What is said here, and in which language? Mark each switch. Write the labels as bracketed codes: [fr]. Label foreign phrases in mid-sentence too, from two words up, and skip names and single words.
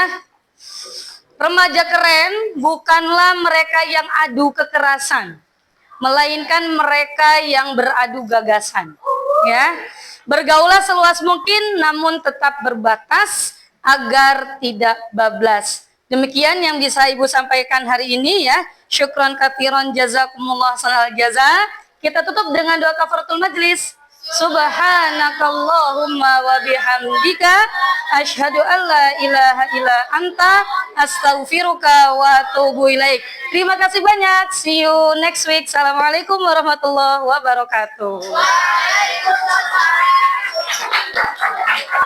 [id] Remaja keren bukanlah mereka yang adu kekerasan, melainkan mereka yang beradu gagasan. Ya, bergaulah seluas mungkin, namun tetap berbatas agar tidak bablas. Demikian yang bisa Ibu sampaikan hari ini ya. [ar] شكرا كثيرا، جزاكم الله خير الجزاء. [id] Kita tutup dengan doa [ar] كفارة المجلس. سبحانك اللهم وبحمدك أشهد أن لا إله إلا أنت أستغفرك وأتوب إليك. [id] Terima kasih banyak. [en] See you next week. [ar] السلام عليكم ورحمة الله وبركاته. وعليكم السلام.